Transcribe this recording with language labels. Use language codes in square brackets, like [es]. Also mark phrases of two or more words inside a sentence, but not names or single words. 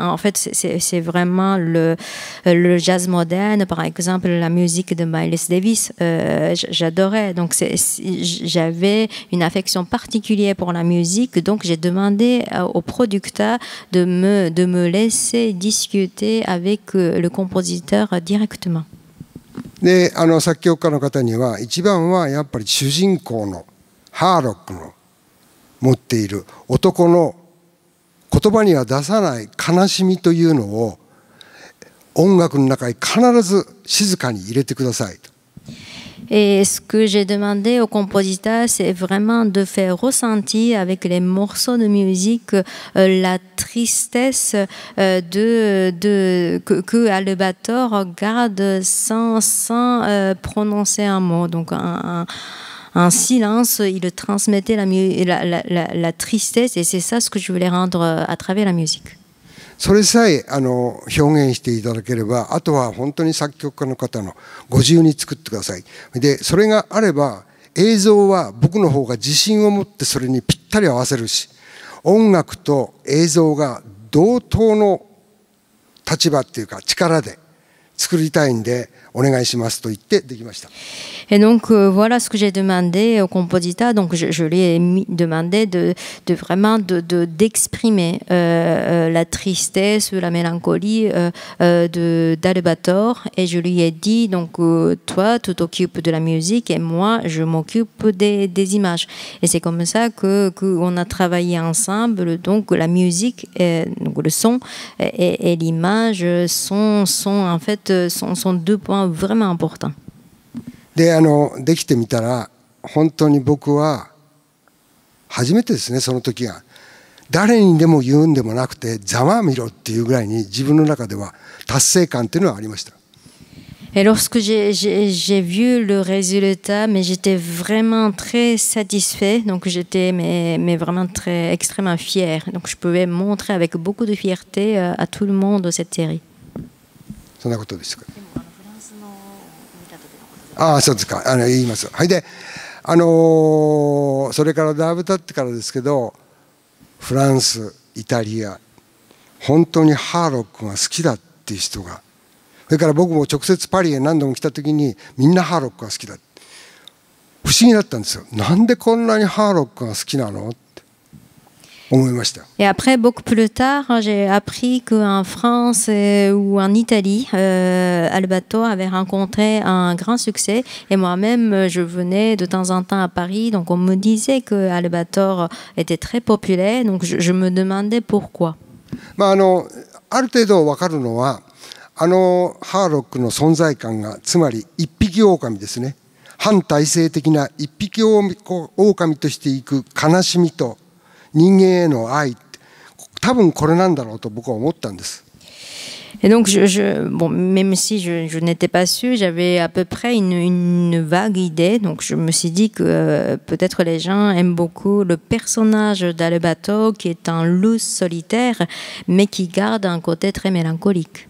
[fr] En fait, c'est vraiment le jazz moderne, par exemple, la musique de Miles Davis. J'adorais. Donc j'avais une affection particulière pour la musique. Donc j'ai demandé au producteur de me laisser discuter avec le compositeur directement. [ja] で、作曲家の方には一番はやっぱり主人公のハーロックの持っている男の言葉には出さない悲しみというのを音楽の中に必ず静かに入れてくださいと。 [fr] Et ce que j'ai demandé au compositeur, c'est vraiment de faire ressentir avec les morceaux de musique la tristesse que Albator garde sans prononcer un mot. Donc un silence, il transmettait la tristesse et c'est ça ce que je voulais rendre à travers la musique. [ja] それさえ表現していただければ、あとは本当に作曲家の方のご自由に作ってください。で、それがあれば映像は僕の方が自信を持ってそれにぴったり合わせるし、音楽と映像が同等の立場っていうか力で作りたいんでお願いしますと言ってできました。 [fr] Et donc voilà ce que j'ai demandé au compositeur. Donc je lui ai demandé de vraiment d'exprimer la tristesse, la mélancolie d'Albator. Et je lui ai dit donc toi tu t'occupes de la musique et moi je m'occupe des images. Et c'est comme ça qu'on a travaillé ensemble. Donc la musique, donc le son et l'image sont en fait sont deux points vraiment importants. [ja] で、できてみたら本当に僕は初めてですね、その時が誰にでも言うんでもなくてざまあみろっていうぐらいに自分の中では達成感っていうのはありました。 [fr] Et lorsque j'ai vu le résultat, mais j'étais vraiment très satisfait, donc j'étais mais vraiment très extrêmement fier. Donc je pouvais montrer avec beaucoup de fierté à tout le monde cette série. [ja] そんなことですか。ああ、そうですか。言います。はい。で、それからだいぶ経ってからですけど、フランス、イタリア、本当にハーロックが好きだっていう人が、それから僕も直接パリへ何度も来た時にみんなハーロックが好きだ。不思議だったんですよ。なんでこんなにハーロックが好きなの？ [fr] Et après, beaucoup plus tard, j'ai appris qu'en France ou en Italie, Albator avait rencontré un grand succès. Et moi-même, je venais de temps en temps à Paris. Donc, on me disait que Albator était très populaire. Donc, je me demandais pourquoi. [ja] ある程度分かるのは、ハーロックの存在感が、つまり一匹狼ですね。反体制的な一匹狼としていく悲しみと、 人間への愛、多分これなんだろうと僕は思ったんです。 [fr] Et donc, bon, même si je n'étais pas sûre, j'avais à peu près une vague idée. Donc, je me suis dit que peut-être les gens aiment beaucoup le personnage d'Albator, qui est un loup solitaire, mais qui garde un côté très mélancolique.